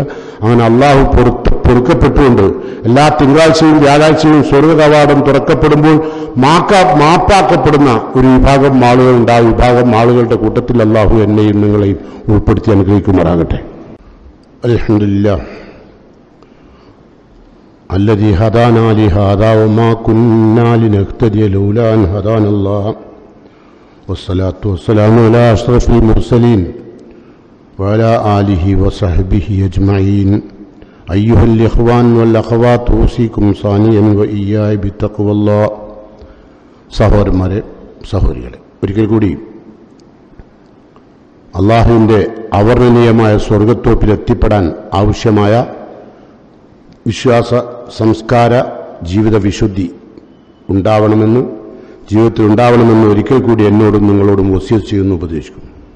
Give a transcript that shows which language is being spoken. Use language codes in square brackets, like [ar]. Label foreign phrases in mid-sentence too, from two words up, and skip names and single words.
[ml] അങ്ങനെ അള്ളാഹു പൊറുക്കപ്പെട്ടുകൊണ്ട് എല്ലാ തിങ്കളാഴ്ചയും വ്യാഴാഴ്ചയും സ്വർഗകവാടം തുറക്കപ്പെടുമ്പോൾ മാപ്പാക്കപ്പെടുന്ന ഒരു വിഭാഗം ആളുകളുണ്ട്. ആ വിഭാഗം ആളുകളുടെ കൂട്ടത്തിൽ അള്ളാഹു എന്നെയും നിങ്ങളെയും ഉൾപ്പെടുത്തി അനുഗ്രഹിക്കുമാറാകട്ടെ. [ar] അൽഹംദുലില്ലാഹ് الذي هدانا لهذا وما كنا لنهتدي لولا أن هدانا الله والصلاة والسلام على أشرف المرسلين وعلى آله وصحبه أجمعين أيها الإخوان والأخوات أوصيكم ثانيا وإياي بتقوى الله. [ml] സഹോദരന്മാരെ, സഹോദരികളെ, ഒരിക്കൽ കൂടി അള്ളാഹുവിൻ്റെ അവർണ്ണനീയമായ സ്വർഗത്തോപ്പിൽ എത്തിപ്പെടാൻ ആവശ്യമായ വിശ്വാസ സംസ്കാര ജീവിത വിശുദ്ധി ഉണ്ടാവണമെന്ന്, ജീവിതത്തിൽ ഉണ്ടാവണമെന്ന് ഒരിക്കൽ കൂടി എന്നോടും നിങ്ങളോടും വസിയത്ത് ചെയ്യുന്നു, ഉപദേശിക്കുന്നു.